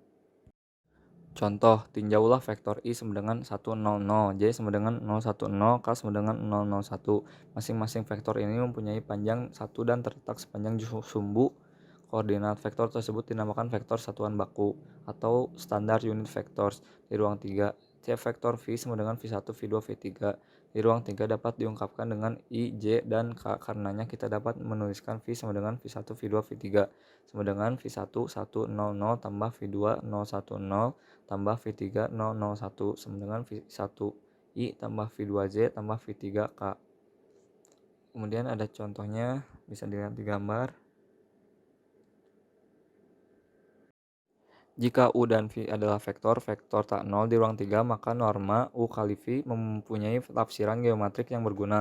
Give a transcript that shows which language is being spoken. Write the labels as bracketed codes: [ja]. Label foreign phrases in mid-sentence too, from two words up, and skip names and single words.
[id] Contoh, tinjaulah vektor I sama dengan 1, 0, 0, J sama dengan 0, 1, 0, K sama dengan 0, 0, 1. Masing-masing vektor ini mempunyai panjang 1 dan terletak sepanjang sumbu. Koordinat vektor tersebut dinamakan vektor satuan baku atau standar [en] unit vectors [id] di ruang 3. C vektor V sama dengan V1, V2, V3. Di ruang 3 dapat diungkapkan dengan I, J, dan K. Karenanya kita dapat menuliskan V sama dengan V1, V2, V3 sama dengan V1, 1, 0, 0 tambah V2, 0, 1, 0 tambah V3 001 sama dengan V1I tambah V2Z tambah V3K. Kemudian ada contohnya, bisa dilihat di gambar. Jika U dan V adalah vektor tak nol di ruang 3, maka norma U kali V mempunyai tafsiran geometrik yang berguna.